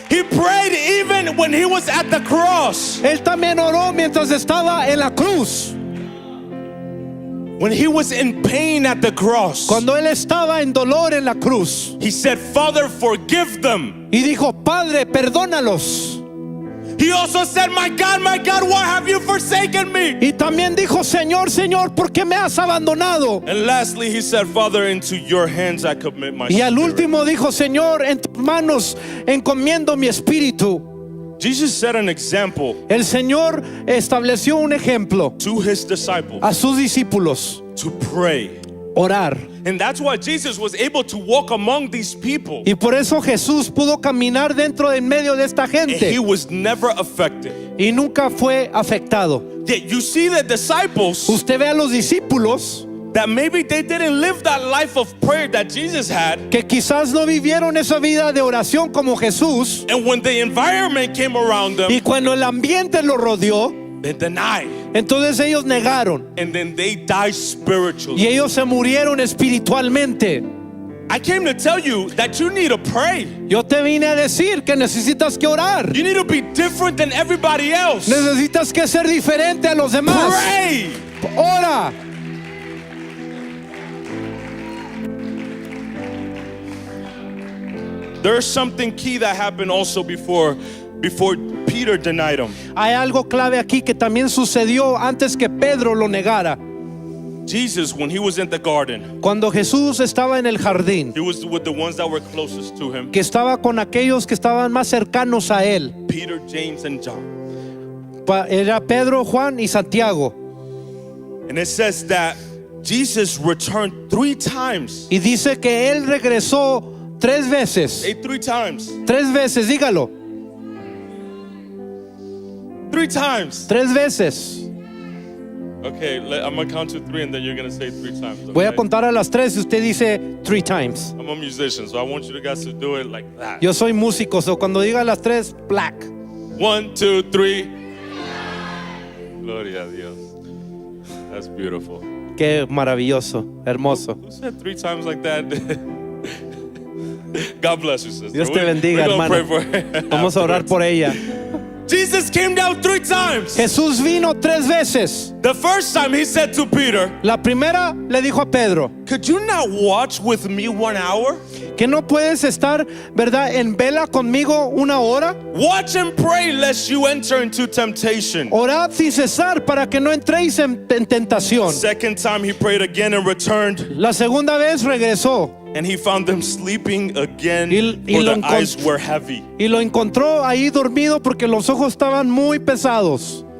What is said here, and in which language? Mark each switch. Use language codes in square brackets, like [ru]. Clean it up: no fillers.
[en] He prayed even when he was at the cross. [es] Él también oró mientras estaba en la cruz. [en] When he was in pain at the cross, [es] Cuando él estaba en dolor en la cruz. [en] he said, "Father, forgive them, [es] Y dijo, Padre, perdónalos. [en] he also said, my God, why have you forsaken me? [es] Y también dijo, Señor, Señor, ¿por qué me has abandonado? [en] And lastly, he said, Father, into your hands I commit my [es] Y al [en] spirit. [es] último dijo, Señor, en tus manos encomiendo mi espíritu. [en] Jesus set an example [es] El Señor estableció un ejemplo [en] to his disciples [es] a sus discípulos, [en] to pray. [es] orar. [en] And that's why Jesus was able to walk among these people. [es] Y por eso Jesús pudo caminar dentro en medio de esta [en] And he [es] gente [en] was never affected. [es] y nunca fue afectado. [en] Yet you see the disciples [es] Usted ve a los discípulos [en] that maybe they didn't live that life of prayer that Jesus had. [es] que quizás no vivieron esa vida de oración como Jesús, [en] And when the environment came around them, [es] y cuando el ambiente los rodeó, [en] they denied. [es] entonces ellos negaron [en] And then they died spiritually. [es] y ellos se murieron espiritualmente. [en] I came to tell you that you need to pray. [es] Yo te vine a decir que necesitas que orar, [en] You need to be different than everybody else. [es] necesitas que ser diferente a los demás. [en] Pray. [es] Ora. [en] There's something key that happened also before Peter denied him. [es] Hay algo clave aquí que también sucedió antes que Pedro lo negara. [en] Jesus, when he was in the garden, [es] Cuando Jesús estaba en el jardín, [en] he was with the ones that were closest to him, [es] que estaba con aquellos que estaban más cercanos a él. [en] Peter, James, and John. [es] Era Pedro, Juan y Santiago. [en] And it says that Jesus returned 3 times. [es] Y dice que él regresó 3 veces. [en] Say 3 times. [es] 3 veces, dígalo. [en] 3 times. [es] 3 veces. [en] Okay, I'm gonna count to 3 and then you're gonna say 3 times. [es] Voy a [en] Okay? [es] contar a las 3 y usted dice [en] 3 times. I'm a musician, so I want you guys to do it like that. [es] Yo soy músico, so cuando diga las 3, black. [en] 1, 2, 3. [es] Gloria a Dios. [en] That's beautiful. [es] Qué maravilloso, hermoso. [en] Who said 3 times like that? God bless you, sister. [es] Dios te bendiga, [en] We're gonna [es] hermano. [en] pray for her [es] Vamos a orar [en] afterwards. [es] por ella. [en] Jesus came down 3 times. [es] Jesús vino 3 veces. [en] The first time he said to Peter, [es] La primera le dijo a Pedro, [en] could you not watch with me 1 hour? [es] que no puedes estar, ¿verdad?, en vela conmigo 1 hora. [en] Watch and pray lest you enter into temptation. [es] Orad sin cesar para que no entréis en tentación. [en] Second time he prayed again and returned, [es] La segunda vez regresó [en] and he found them sleeping again, [es] Y [en] for [es] lo [en] their eyes were heavy. [es] y lo encontró ahí dormido porque los ojos estaban muy pesados.